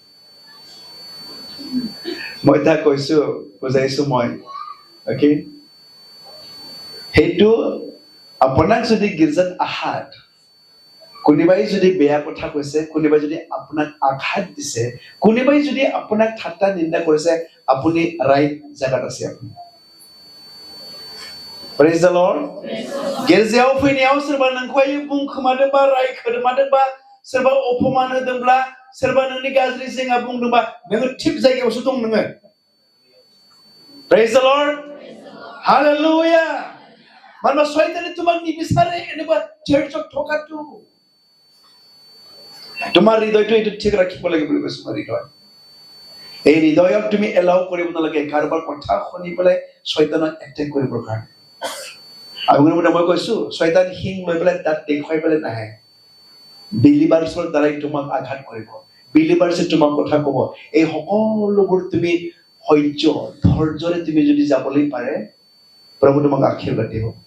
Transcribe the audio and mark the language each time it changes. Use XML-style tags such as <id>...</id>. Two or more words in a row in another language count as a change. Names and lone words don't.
<as>মই তাক কৈছো বুজাইছো মই ওকে সেইটো আপোনাক যদি গিৰ্জাত আহাত কোনোবাই যদি বেয়া কথা কৈছে কোনোবাই যদি আপোনাক আঘাত দিছে কোনোবাই যদি আপোনাক ঠাট্টা নিন্দা কৰিছে আপুনি ৰাইট জায়গাত আছে আপুনি</as> <en>Praise the Lord</en> <brx>गिर्जायाव फैनायाव सोरबा नोंखौहाय बुंखोमादोंबा रायखोमादोंबा सोरबा अपमान होदोंब्ला सोरबा नोंनि गाज्रि जेंना बुंदोंबा नोङो थिग जायगायावसो दं नोङो</brx> <en>Praise the Lord Hallelujah</en> <brx>मानोना शयताने</brx> <as>তোমাক নিবিচাৰে এনেকুৱা চাৰ্চত থকাটো তোমাৰ হৃদয়টো এইটো ঠিক ৰাখিব লাগিব বুলি কৈছো মই হৃদয় এই হৃদয়ক তুমি এলাও কৰিব নালাগে কাৰোবাৰ কথা শুনি পেলাই শয়তানক এটেক কৰিবৰ কাৰণে আগৰ মই কৈছো শয়তান হিং লৈ পেলাই তাত দেখুৱাই পেলাই নাহে বিলিভাৰ্ছৰ দ্বাৰাই তোমাক আঘাত কৰিব বিলিভাৰ্ছে তোমাক কথা ক'ব এই সকলোবোৰ তুমি সহ্য ধৈৰ্যৰে তুমি যদি যাবলৈ পাৰে প্ৰভু তোমাক আশীৰ্বাদ দিব</as>